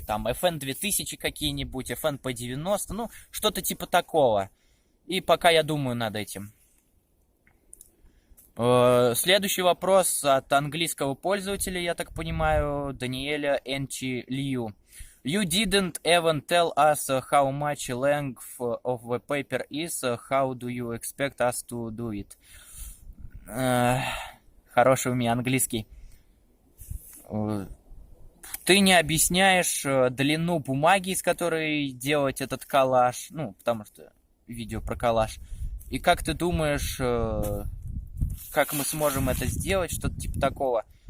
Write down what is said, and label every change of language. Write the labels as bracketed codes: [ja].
[ru] Там FN 2000 какие-нибудь, FN P90, ну, что-то типа такого. И пока я думаю над этим. Следующий вопрос от английского пользователя, я так понимаю, Даниэля Энчи Лью. [en] You didn't even tell us how much length of the paper is. How do you expect us to do it? [ru] Хороший у меня английский. Ты не объясняешь длину бумаги, из которой делать этот коллаж. Ну, потому что видео про коллаж. И как ты думаешь, как мы сможем это сделать? Что-то типа такого.